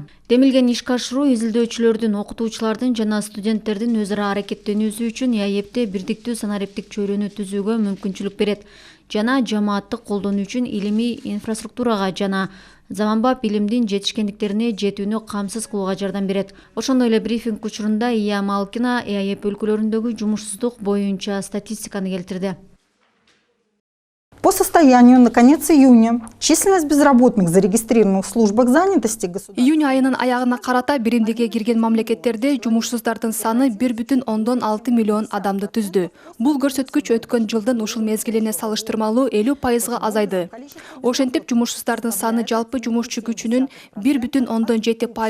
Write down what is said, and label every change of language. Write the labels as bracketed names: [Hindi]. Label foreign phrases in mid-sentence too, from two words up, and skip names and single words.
[Kyrgyz] Демилгени ишке ашыруу изилдөөчүлөрдүн, окутуучулардын жана студенттердин өз ара аракеттенүүсү үчүн ЕАЭПте бирдиктүү санариптик чөйрөнү түзүүгө мүмкүнчүлүк берет жана жамааттык колдонуу үчүн илимий инфраструктурага жана заманбап илимдин жетишкендиктерине жетүүнү камсыз кылууга жардам берет. Ошондой эле брифинг учурунда Ия Малкина ЕАЭП өлкөлөрүндөгү жумушсуздук боюнча статистиканы келтирди. [Russian] По состоянию на конец июня численность безработных зарегистрированных в службах занятости [Kyrgyz] июнь айынын аягына карата биримдикке кирген мамлекеттерде жумушсуздардын саны 1,6 миллион адамды түздү. Бул көрсөткүч өткөн жылдын ушул мезгилине салыштырмалуу 50%га азайды. Ошентип жумушсуздардын саны жалпы жумушчу күчүнүн 1,7%-ын түзөт.